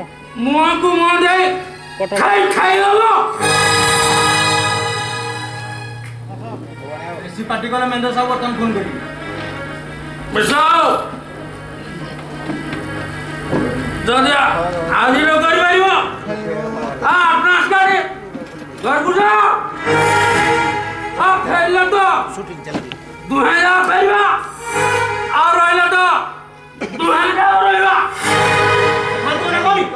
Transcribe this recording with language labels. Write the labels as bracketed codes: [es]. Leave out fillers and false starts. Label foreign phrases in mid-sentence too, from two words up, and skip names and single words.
[or] ମୁହଁକୁ ମୁହଁ ଦେଇ ପଠ ଖାଇ ଖାଇଗଲ ବେଶୀ ପାର୍ଟି କଲେ ମ୍ୟାନେଜର ସାହେବ ବର୍ତ୍ତମାନ ଫୋନ କରିବି ବିଶାଲ ଯଦି ଆଜି ନ କରିପାରିବ ଆପନାର ଗାଡ଼ି ঘরକୁ ଯାଅ ଆଉ ଫେରିଲେ ତ 2000 ଫେରିବା ଆଉ ରହିଲେ ତ 2000 ରହିବା